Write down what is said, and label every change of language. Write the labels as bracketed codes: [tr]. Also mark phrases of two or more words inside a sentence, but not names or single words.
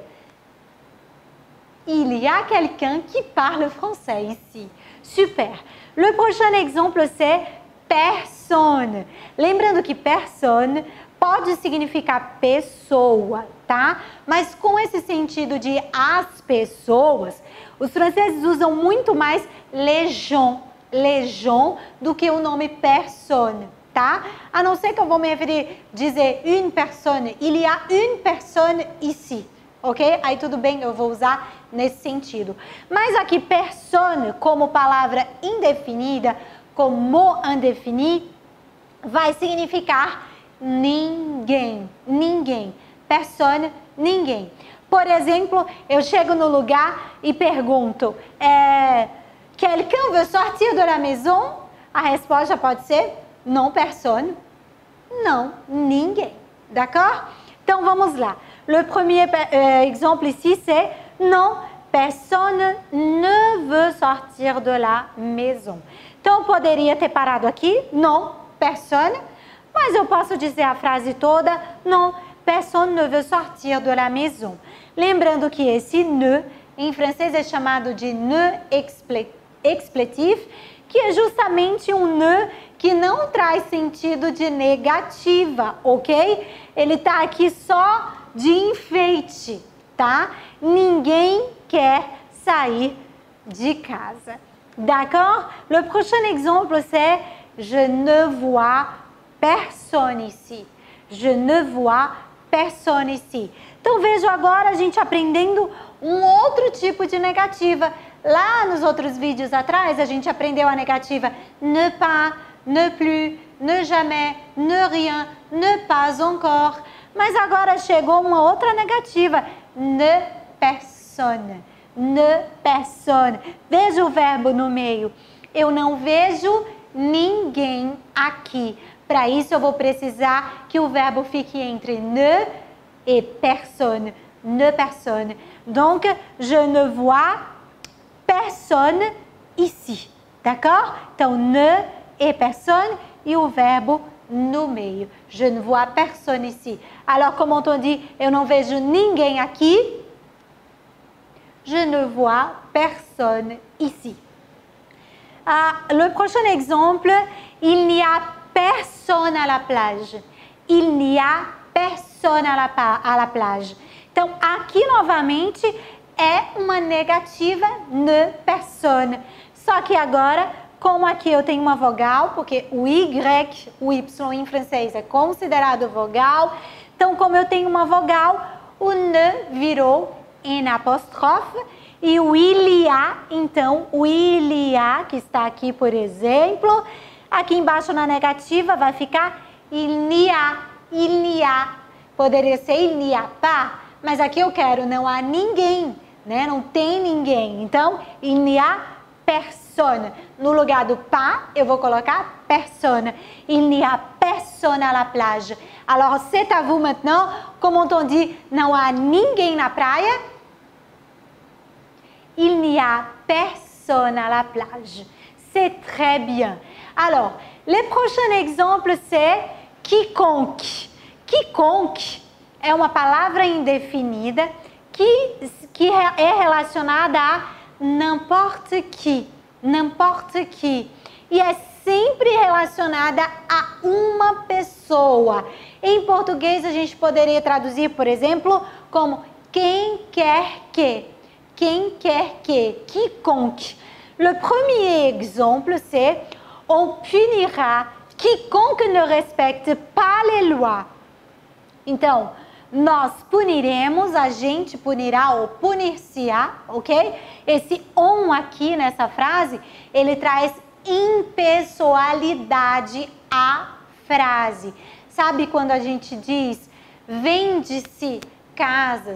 [fr] Il y a quelqu'un qui parle français ici. Super. Le prochain exemple, c'est personne. [pt] Lembrando que personne pode significar pessoa, tá? Mas com esse sentido de as pessoas, os franceses usam muito mais [fr] les gens [pt] do que o nome personne, tá? A não ser que eu vou me referir, dizer [fr] une personne, il y a une personne ici, [pt] ok? Aí tudo bem, eu vou usar nesse sentido. Mas aqui personne, como palavra indefinida, como [fr] mot indéfini, [pt] vai significar ninguém, ninguém. Personne, ninguém. Por exemplo, eu chego no lugar e pergunto, [fr] quelqu'un veut sortir de la maison? [pt] A resposta pode ser [fr] non personne, [pt] não, ninguém. D'accord? Então vamos lá. [fr] Le premier exemple ici, c'est non, personne ne veut sortir de la maison. [pt] Então, eu poderia ter parado aqui, [fr] non, personne, [pt] mas eu posso dizer a frase toda, [fr] non, personne ne veut sortir de la maison. [pt] Lembrando que esse ne, em francês, é chamado de [fr] ne expletif, [pt] que é justamente um ne que não traz sentido de negativa, ok? Ele está aqui só de enfeite, tá? Ninguém quer sair de casa. [fr] D'accord? Le prochain exemple, c'est je ne vois personne ici. Je ne vois personne ici. [pt] Então, vejo agora a gente aprendendo um outro tipo de negativa. Lá nos outros vídeos atrás, a gente aprendeu a negativa [fr] ne pas, ne plus, ne jamais, ne rien, ne pas encore. [pt] Mas agora chegou uma outra negativa, [fr] ne personne. Ne personne. [pt] Veja o verbo no meio. Eu não vejo ninguém aqui. Para isso, eu vou precisar que o verbo fique entre ne e personne. [fr] Ne personne. Donc, je ne vois personne ici. [pt] D'accord? Então, ne e personne e o verbo no meio. [fr] Je ne vois personne ici. Alors, comment on dit [pt] eu não vejo ninguém aqui? [fr] Je ne vois personne ici. Le prochain exemple, il n'y a personne à la plage. Il n'y a personne à la plage. [pt] Então, aqui novamente é uma negativa [fr] ne personne. [pt] Só que agora, como aqui eu tenho uma vogal, porque o Y, o Y em francês é considerado vogal. Então, como eu tenho uma vogal, o ne virou em apóstrofe e o [fr] il y a, [pt] então o [fr] il y a, [pt] que está aqui, por exemplo, aqui embaixo na negativa vai ficar [fr] il n'y a, [pt] poderia ser [fr] il n'y a pas, [pt] mas aqui eu quero não há ninguém, né? Não tem ninguém, então [fr] il n'y a personne. [pt] No lugar do pas, eu vou colocar personne. [fr] Il n'y a personne à la plage. Alors, c'est à vous maintenant. Comment on dit [pt] não há ninguém na praia? [fr] Il n'y a personne à la plage. C'est très bien. Alors, le prochain exemple, c'est quiconque. [pt] Quiconque é uma palavra indefinida que é relacionada a [fr] n'importe qui. N'importe qui. [pt] E é sempre relacionada a uma pessoa. Em português, a gente poderia traduzir, por exemplo, como quem quer que. Quem quer que, [fr] quiconque. Le premier exemple, c'est on punira quiconque ne respecte pas les lois. [pt] Então, Nós puniremos, a gente punirá ou punir-se-á, ok? Esse on aqui nessa frase, ele traz impessoalidade à frase. Sabe quando a gente diz vende-se casas?